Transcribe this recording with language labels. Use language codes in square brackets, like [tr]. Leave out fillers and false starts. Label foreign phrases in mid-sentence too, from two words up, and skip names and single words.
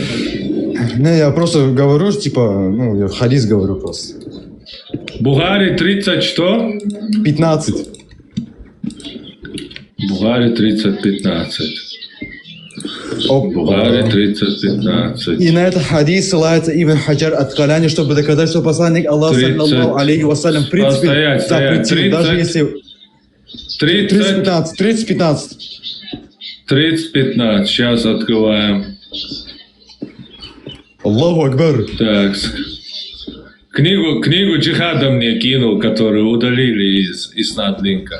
[ru] Не, я просто говорю, типа, я хадис говорю просто. Бухари 30 что? 15. Бухари 30:15. Бухари 30:15. И на этот хадис ссылается Ибн Хаджар Ат-Калани, чтобы доказать, что посланник Аллаха, [ar] صلى الله عليه وسلم, [ru] в принципе, запретил, даже если... 30:15. 30:15. Сейчас открываем. [ar] الله أكبر. [ru] Так. Книгу джихада мне кинул, которую удалили из иснат-линка.